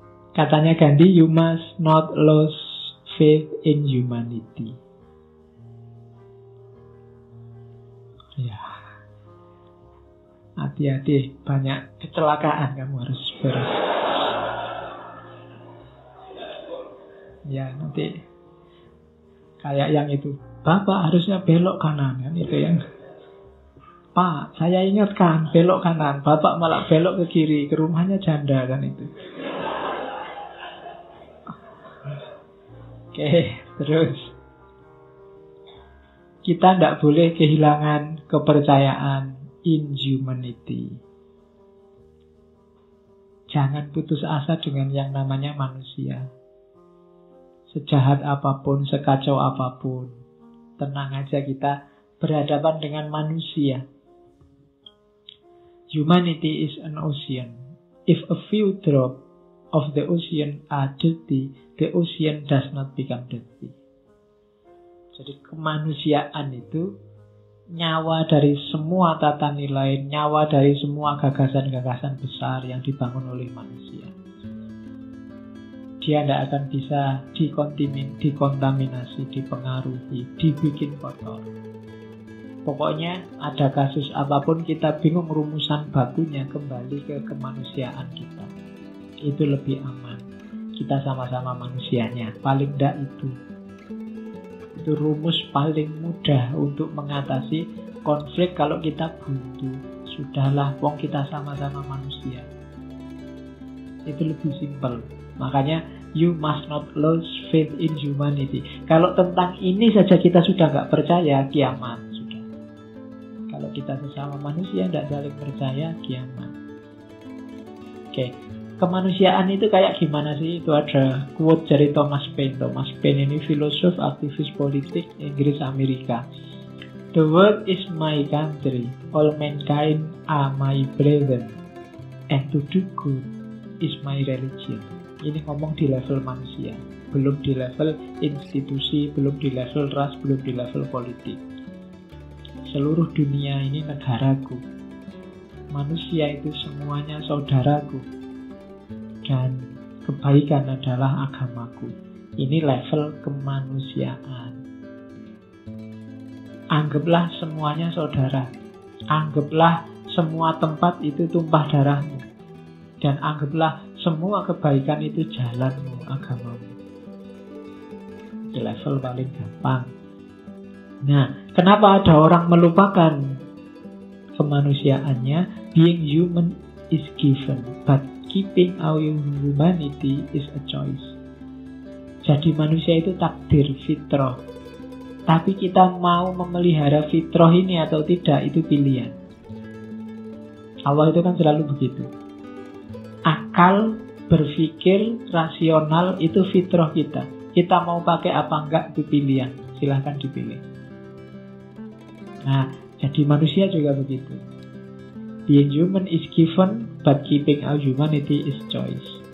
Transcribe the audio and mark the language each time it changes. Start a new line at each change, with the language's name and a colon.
Indonesian: Katanya
English: Gandhi, you must not lose faith in humanity.
Indonesian: Ya, hati-hati, banyak kecelakaan kamu harus beres. Ya, nanti kayak yang itu, Bapak harusnya belok kanan, kan itu yang, Pak, saya ingatkan belok kanan, Bapak malah belok ke kiri, ke rumahnya janda, kan itu. Oke, terus kita tidak boleh kehilangan kepercayaan
English: in humanity.
Indonesian: Jangan putus asa dengan yang namanya manusia. Sejahat apapun, sekacau apapun, tenang aja, kita berhadapan dengan manusia.
English: Humanity is an ocean. If a few drops of the ocean are dirty, the ocean does not become dirty.
Indonesian: Jadi kemanusiaan itu nyawa dari semua tata nilai, nyawa dari semua gagasan-gagasan besar yang dibangun oleh manusia. Dia tidak akan bisa dikontaminasi, dipengaruhi, dibikin kotor. Pokoknya ada kasus apapun kita bingung rumusan bakunya, kembali ke kemanusiaan kita. Itu lebih aman. Kita sama-sama manusianya. Paling tidak itu rumus paling mudah untuk mengatasi konflik kalau kita buntu. Sudahlah, wong kita sama-sama manusia. Itu lebih simpel. Makanya
English: you must not lose faith in humanity.
Indonesian: Kalau tentang ini saja kita sudah nggak percaya, kiamat sudah. Kalau kita sesama manusia tidak saling percaya, kiamat. Oke. Kemanusiaan itu kayak gimana sih? Itu ada quote dari Thomas Paine. Thomas Paine ini filosof, aktivis politik Inggris Amerika.
English: The world is my country, all mankind are my brethren, and to do good is my religion.
Indonesian: Ini ngomong di level manusia, belum di level institusi, belum di level ras, belum di level politik. Seluruh dunia ini negaraku. Manusia itu semuanya saudaraku. Dan kebaikan adalah agamaku. Ini level kemanusiaan. Anggaplah semuanya saudara. Anggaplah semua tempat itu tumpah darahmu. Dan anggaplah semua kebaikan itu jalanmu, agamamu. Di level paling gampang. Nah, kenapa ada orang melupakan kemanusiaannya?
English: Being human is given, but keeping our humanity is a choice.
Indonesian: Jadi manusia itu takdir, fitrah. Tapi kita mau memelihara fitrah ini atau tidak, itu pilihan. Allah itu kan selalu begitu. Akal, berpikir, rasional itu fitrah kita. Kita mau pakai apa enggak itu pilihan. Silahkan dipilih. Nah, jadi manusia juga begitu.
English: Being human is given, but keeping our humanity is choice.